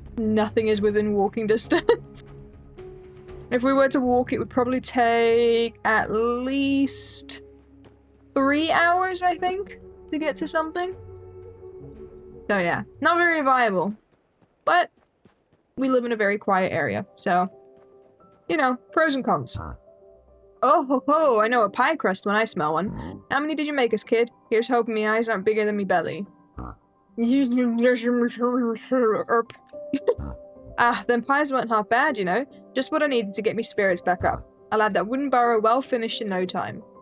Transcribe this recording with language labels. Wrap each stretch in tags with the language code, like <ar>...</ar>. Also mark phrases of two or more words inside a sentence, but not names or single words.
<en>Nothing is within walking distance. If we were to walk, it would probably take at least 3 hours, I think, to get to something. So yeah, not very viable. But we live in a very quiet area, so, you know, pros and cons. Oh ho ho, I know a pie crust when I smell one. How many did you make us, kid? Here's hoping me eyes aren't bigger than me belly. Erp. Ah, them pies weren't half bad, you know. Just what I needed to get me spirits back up. I'll have that wooden burrow well finished in no time.</en>